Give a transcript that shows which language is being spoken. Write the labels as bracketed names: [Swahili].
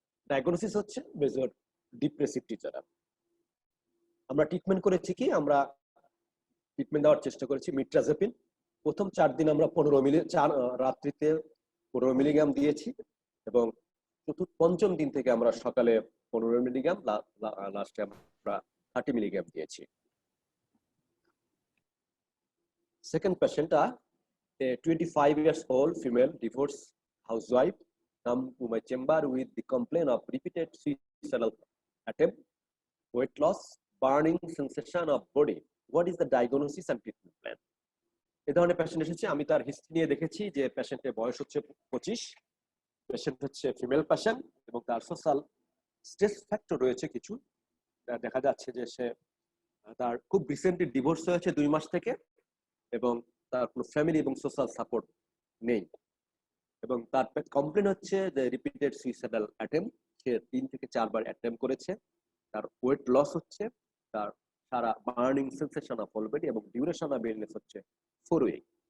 [Bangla] Diagnosis হচ্ছে major depressive disorder. আমরা treatment করেছি কি, আমরা ট্রিটমেন্ট দেওয়ার চেষ্টা করেছি মিট্রাজেপিন। প্রথম 4 দিন আমরা 15 মিলি, রাত্রিতে 15 মিলিগ্রাম দিয়েছি, এবং পঞ্চম দিন থেকে আমরা সকালে 15 মিলিগ্রাম, লাস্টে আমরা 30 মিলিগ্রাম দিয়েছি। [English] Second patient, a 25 years old female divorced housewife come to my chamber with the complaint of repeated suicidal attempt, weight loss, burning sensation of body. What is the diagnosis and treatment plan? [Bangla] এই ধরনের patient এসেছে, আমি তার history নিয়ে দেখেছি যে পেশেন্টের বয়স হচ্ছে 25, পেশেন্ট হচ্ছে ফিমেল পেশেন্ট, এবং তার সোশ্যাল স্ট্রেস ফ্যাক্টর রয়েছে কিছু। দেখা যাচ্ছে যে সে তার খুব রিসেন্টলি ডিভোর্স হয়েছে 2 মাস থেকে, এবং তার কোনো ফ্যামিলি এবং সোশ্যাল সাপোর্ট নেই, এবং তার কমপ্লেন হচ্ছে যে রিপিটেড সুইসাইডাল অ্যাটেম্প, সে 3 থেকে 4 বার অ্যাটেম্প করেছে, তার ওয়েট লস হচ্ছে, তার সারা [English] burning sensation of whole body, [Bangla] এবং ডিউরেশন অফ ইলনেস হচ্ছে 4 উইক।